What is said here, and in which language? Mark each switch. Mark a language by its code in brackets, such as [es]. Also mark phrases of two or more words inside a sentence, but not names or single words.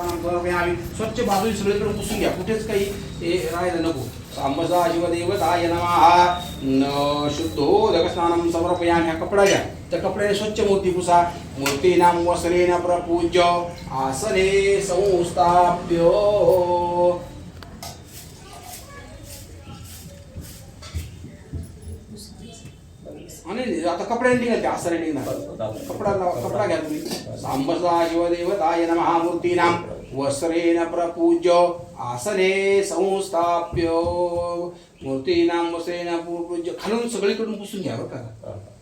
[mr] समर्पयामि स्वच्छ बाजूने सगळीकडे पुसून घ्या कुठेच काही हे राहायला नको [sa] सांबसा शिवदेवताय नमः शुद्धोदक स्नानं समर्पयामि [mr] हा कपडा घ्या त्या कपड्याने स्वच्छ मूर्ती पुसा [sa] मूर्तीनां वस्त्रेण प्रपूज्य आसने संस्थाप्य [mr] आणि आता कपड्याने निघाल त्या आसने निघणार कपडा घ्या तुम्ही [sa] सांबसा शिवदेवताय नमः मूर्तीनां वस्त्रेण प्रपूज्य आसने संस्थाप्य मूर्तीनां वस्त्रेण प्रपूज्य [mr] खालून सगळीकडून पुसून घ्या बरं का